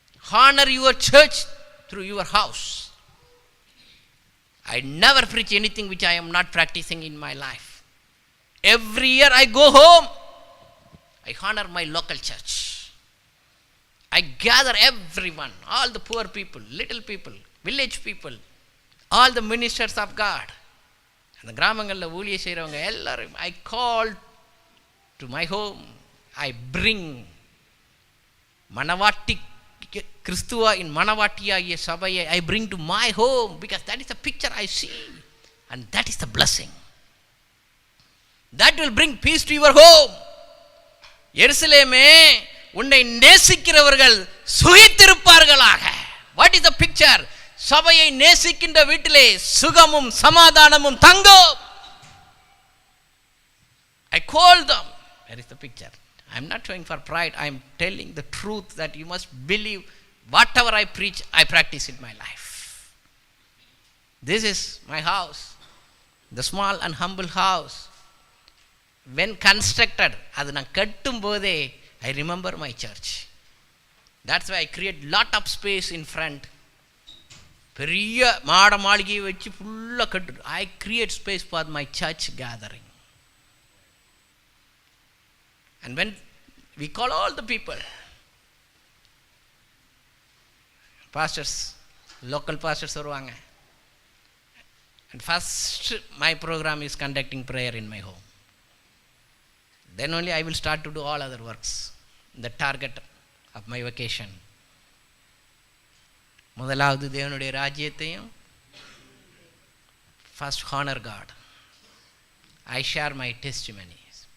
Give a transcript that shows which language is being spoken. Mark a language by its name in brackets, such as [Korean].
[English] Honor your church through your house. I never preach anything which I am not practicing in my life. Every year I go home, I honor my local church. I gather everyone, all the poor people, little people, village people, all the ministers of God. [Tamil] அந்த கிராமங்களில் ஊழிய செய்கிறவங்க எல்லாரும் [English] I call to my home. I bring [Tamil] மணவாட்டி கிறிஸ்துவின் மணவாட்டியாகிய சபையை [English] I bring to my home because that is the picture I see and that is the blessing. That will bring peace to your home. [Tamil] எருசலேமே, உன்னை நேசிக்கிறவர்கள் சுகித்திருப்பார்களாக. [English] What is the picture? [Tamil] சபையை நேசிக்கின்ற வீட்டிலே சுகமும் சமாதானமும் தங்கும். [English] I call them. Where is the picture? I am not showing for pride. I am telling the truth that you must believe whatever I preach, I practice in my life. This is my house, the small and humble house. When constructed, [Tamil] அது நான் கட்டும் போதே [English] I remember my church. That's why I create lot of space in front. [Tamil] பெரிய மாட மாளிகையை வச்சு ஃபுல்லாக கட்டு. [English] I create space for my church gathering. And when we call all the people, pastors, local pastors வருவாங்க. And first my program is conducting prayer in my home. Then only I will start to do all other works. The target of my vacation. [Tamil] முதலாவது தேவனுடைய ராஜ்யத்தையும், [English] first honor God. I share my testimonies.